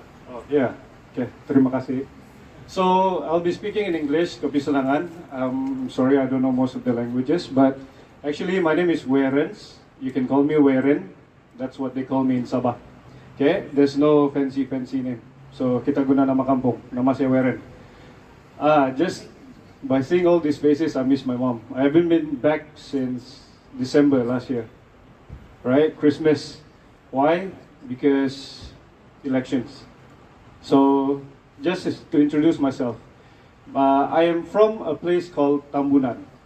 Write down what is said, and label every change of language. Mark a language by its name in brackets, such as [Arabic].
[English] Oh, yeah, okay, [Malay] terima kasih. [English] So, I'll be speaking in English, kepisalangan. Sorry, I don't know most of the languages, but actually my name is Werens. You can call me Weren. That's what they call me in Sabah. Okay, there's no fancy name. [Malay] So, kita guna nama kampung, nama saya Weren. [English] Just by seeing all these faces, I miss my mom. I haven't been back since December last year. Right? Christmas. Why? Because elections. So, just to introduce myself, I am from a place called Tambunan.